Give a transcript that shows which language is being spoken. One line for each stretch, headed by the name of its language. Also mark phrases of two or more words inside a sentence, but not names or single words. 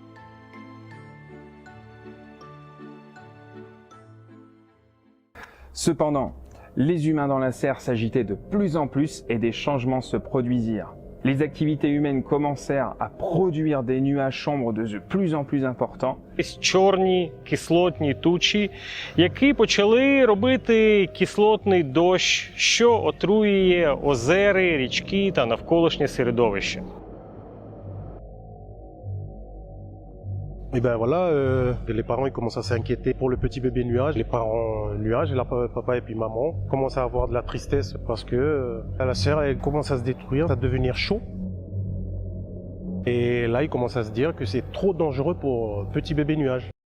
French: Cependant, les humains dans la serre s'agitaient de plus en plus et des changements se produisirent. Les activités humaines commencèrent à produire des nuages sombres de plus en plus importants.
Ukrainian: Чорні кислотні тучі, які почали робити кислотний дощ, що отруює озери, річки та навколишнє середовище.
French: Et ben voilà, les parents ils commencent à s'inquiéter pour le petit bébé nuage. Les parents nuage, papa et puis maman, commencent à avoir de la tristesse parce que la serre elle commence à se détruire, à devenir chaud. Et là ils commencent à se dire que c'est trop dangereux pour petit bébé nuage.